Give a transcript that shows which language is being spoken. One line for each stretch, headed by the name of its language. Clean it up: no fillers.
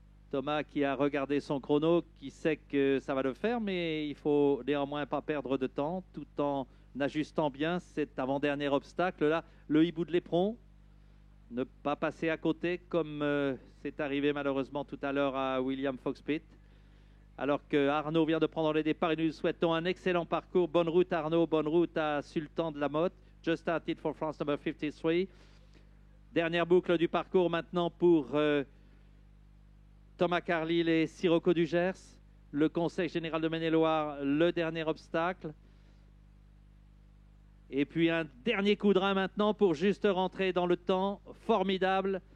French: Thomas qui a regardé son chrono, qui sait que ça va le faire, mais il faut néanmoins pas perdre de temps, tout en ajustant bien cet avant-dernier obstacle là, le hibou de l'Éperon. Ne pas passer à côté comme c'est arrivé malheureusement tout à l'heure à William Foxpit. Alors que Arnaud vient de prendre les départs et nous lui souhaitons un excellent parcours. Bonne route Arnaud, bonne route à Sultan de la Motte.
English: Just started for France number 53.
French: Dernière boucle du parcours maintenant pour Thomas Carlyle et Sirocco du Gers. Le Conseil général de Maine-et-Loire, le dernier obstacle. Et puis un dernier coup de rein maintenant pour juste rentrer dans le temps. Formidable.